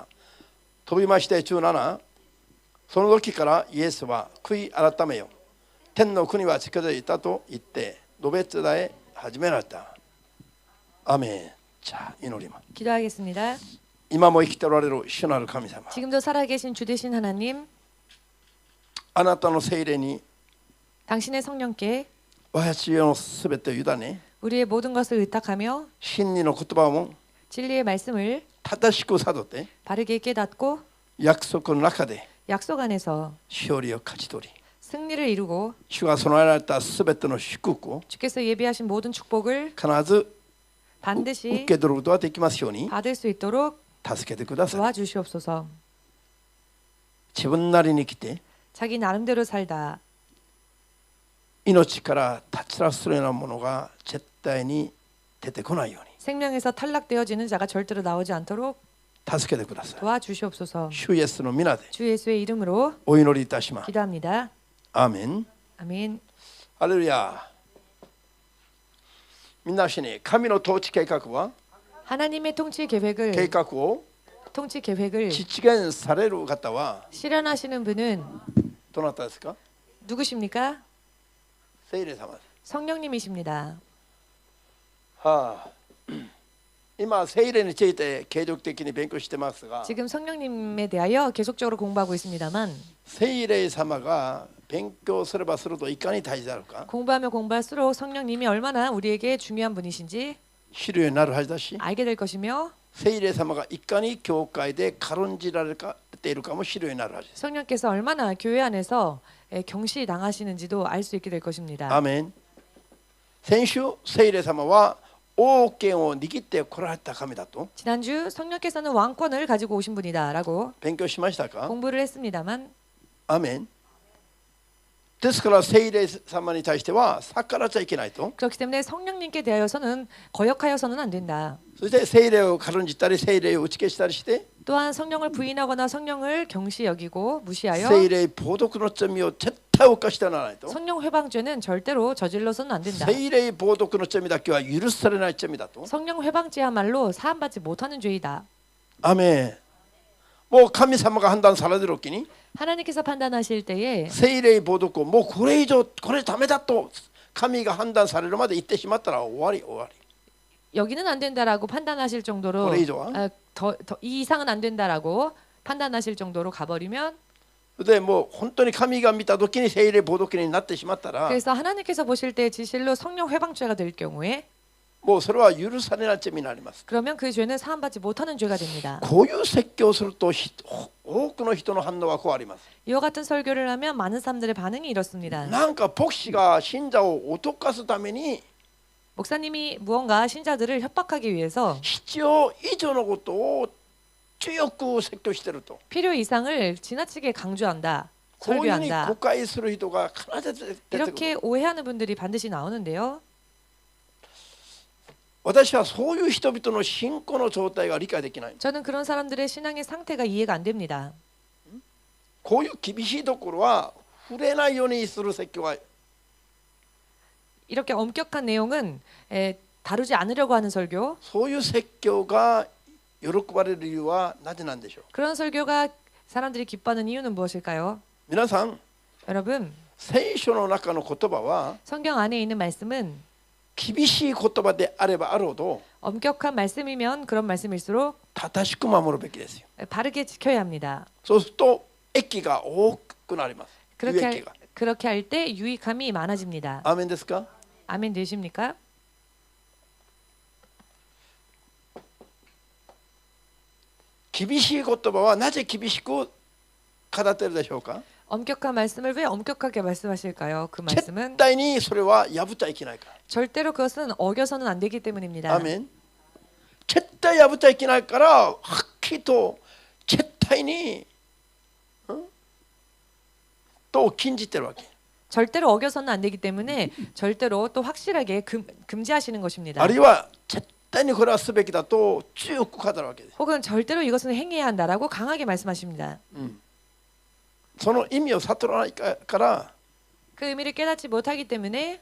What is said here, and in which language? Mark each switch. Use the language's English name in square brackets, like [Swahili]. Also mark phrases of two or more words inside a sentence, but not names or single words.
[Japanese] 飛びまして17。その時からイエスは悔い改めよ天の国は近づいたと言って述べ伝え始められた。アメン。じゃあ祈ります。 [Korean] 기도하겠습니다. [Japanese] 今も生きておられる主なる神様、 [Korean] 지금도 살아계신 주 되신 하나님, [Japanese] あなたの聖霊に [Korean] 당신의 성령께 [Japanese] 私のすべてを委ね [Korean] 우리의 모든 것을 의탁하며 [Japanese] 真理の言葉も [Korean] 진리의 말씀을 [Japanese] 正しく悟って [Korean] 바르게 깨닫고 [Japanese] 約束の中で [Korean] 약속 안에서 [Japanese] 勝利を勝ち取り [Korean] 승리를 이루고 [Japanese] 主が備えられたすべての祝福を [Korean] 주께서 예비하신 모든 축복을 [Japanese] 必ず受 [Korean] 반드시 [Japanese] け取ることができますように [Korean] 받을 수 있도록 [Japanese] 助けてください。 [Korean] 도와주시옵소서. [Japanese] 自分なりに来て [Korean] 자기 나름대로 살다 [Japanese] 命から脱落するようなものが絶対に出てこないよう [Korean] 생명에서 탈락되어지는 자가 절대로 나오지 않도록 [Japanese] に助けてください。 [Korean] 도와주시옵소서. [Japanese] 主イエスの皆で [Korean] 주 예수의 이름으로 [Japanese] お祈りいたします。 [Korean] 기도합니다. [Japanese] アーメン。 [Korean] 아멘. [Japanese] ハレルヤ。みんなしに神の統治計画は [Korean] 하나님의 통치 [Japanese] 計 [Korean] 계획을 [Japanese] 画を [Korean] 통치 계획을 [Japanese] 実現される方は [Korean] 실현하시는 분은 [Japanese] どなたですか？ [Korean] 누구십니까? [Japanese] 聖霊様です。 [Korean] 성령님이십니다. [Japanese] はあ、今聖霊について継続的に勉強してますが、 [Korean] 지금 성령님에 대하여 계속적으로 공부하고 있습니다만 [Japanese] 聖霊様が勉強すればするといかに大事であるか [Korean] 공부하며 공부할수록 성령님이 얼마나 우리에게 중요한 분이신지 [Japanese] 知るようになるはずだし、 [Korean] 알게 될 것이며 [Japanese] 聖霊様がいかに教会で軽んじられているかも知るようになるはずです。 [Korean] 성령께서 얼마나 교회 안에서 경시당하시는지도 알 수 있게 될 것입니다. [Japanese] アーメン。先週聖霊様は王権を握ってこられた神だと [Korean] 지난주 성령께서는 왕권을 가지고 오신 분이다라고 [Japanese] 勉強しましたか？ [Korean] 공부를 했습니다만 [Japanese] アーメン。ですから聖霊様に対しては逆らっちゃいけないと。 [Korean] 그렇기 때문에 성령님께 대하여서는 거역하여서는 안 된다. [Japanese] そして聖霊を軽んじたり聖霊を打ち消したりして [Korean] 또한 성령을 부인하거나 성령을 경시 여기고 무시하여 [Japanese] 聖霊冒涜の罪を絶対犯してはならないと。 [Korean] 성령 회방죄는 절대로 저질러서는 안 된다. [Japanese] 聖霊冒涜の罪だけは許されない罪だと。 [Korean] 성령 회방죄야말로 사함받지 못하는 죄이다. [Japanese] アメン。もう神様が判断されるときに [Korean] 하나님께서 판단하실 때에 [Japanese] 聖霊冒涜をもうこれ以上これダメだと神が判断されるまで言ってしまったら終わり終わり。 [Korean] 여기는 안 된다라고 판단하실 정도로 이 이상은 안 된다라고 판단하실 정도로 가버리면 [Japanese] でもう本当に神が見た時に聖霊冒涜になってしまったら [Korean] 그래서 하나님께서 보실 때 진실로 성령 회방죄가 될 경우에 [Japanese] もうそれは許されない罪になります。 [Korean] 그러면 그 죄는 사함받지 못하는 죄가 됩니다. [Japanese] こういう説教をすると多くの人の反応はこうあります。 [Korean] 이와 같은 설교를 하면 많은 사람들의 반응이 이렇습니다. [Japanese] なんか牧師が信者を脅かすために [Korean] 목사님이 무언가 신자들을 협박하기 위해서 [Japanese] 必要以上のことを強く説教していると。 [Korean] 필요 이상을 지나치게 강조한다, [Japanese] こういうふうに誤 [Korean] 설교한다. [Japanese] 解する人が必ず出てくる。 [Korean] 이렇게 오해하는 분들이 반드시 나오는데요. [Japanese] 私はそういう人々の信仰の状態が理解できない。 [Korean] 저는 그런 사람들의 신앙의 상태가 이해가 안 됩니다. [Japanese] こういう厳しいところは触れないようにする説教は [Korean] 이렇게 엄격한 내용은 다루지 않으려고 하는 설교. [Japanese] そういう説教が喜ばれる理由はなぜなんでしょう。 [Korean] 그런 설교가 사람들이 기뻐하는 이유는 무엇일까요? [Japanese] 皆さん、 [Korean] 여러분, [Japanese] 聖書の中の言葉は [Korean] 성경 안에 있는 말씀은 [Japanese] 厳しい言葉であればあるほど [Korean] 엄격한 말씀이면 그런 말씀일수록 [Japanese] 正しく守るべきですよ。 [Korean] 바르게 지켜야 합니다. [Japanese] そうすると益が多くなります。有 [Korean] 그렇게 [Japanese] 益が。 [Korean] 그렇게 할 때 유익함이 많아집니다. [Japanese] アーメンですか？ [Korean] 아멘 되십니까? [Japanese] 厳しい言葉はなぜ厳しく語っているでしょうか？ [Korean] 엄격한 말씀을 왜 엄격하게 말씀하실까요? 그 [Japanese] 絶 [Korean] 말씀은 [Japanese] 対にそれは破っちゃいけないから。 [Korean] 절대로 그것은 어겨서는 안 되기 때문입니다. [Japanese] アーメン。絶対破っちゃいけないからはっきりと絶対に、と禁じてるわけ。 [Korean] 절대로 어겨서는 안 되기 때문에 절대로 또 확실하게 금지하시는 것입니다. [Japanese] あるいは絶対にこれはすべきだと強く語るわけです。 [Korean] 혹은 절대로 이것은 행해야 한다라고 강하게 말씀하십니다. [Japanese] その意味を悟らないから [Korean] 그 의미를 깨닫지 못하기 때문에